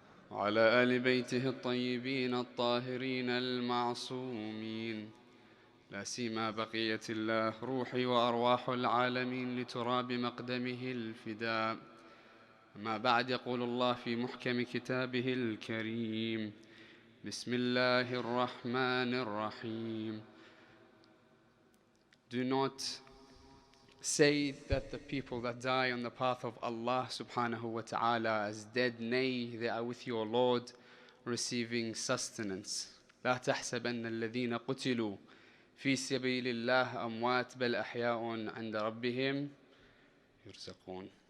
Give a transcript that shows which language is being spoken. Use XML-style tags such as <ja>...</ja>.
<ar>وعلى آل بيته الطيبين الطاهرين المعصومين، لا سيما بقية الله روحي وأرواح العالمين لتراب مقدمه الفداء. أما بعد، يقول الله في محكم كتابه الكريم: بسم الله الرحمن الرحيم.</ar> <en>Do not say that the people that die on the path of Allah subhanahu wa ta'ala as dead, nay, they are with your Lord receiving sustenance.</en> <ar>لا تحسبن الذين قتلوا في سبيل الله أموات بل أحياء عند ربهم يرزقون.</ar>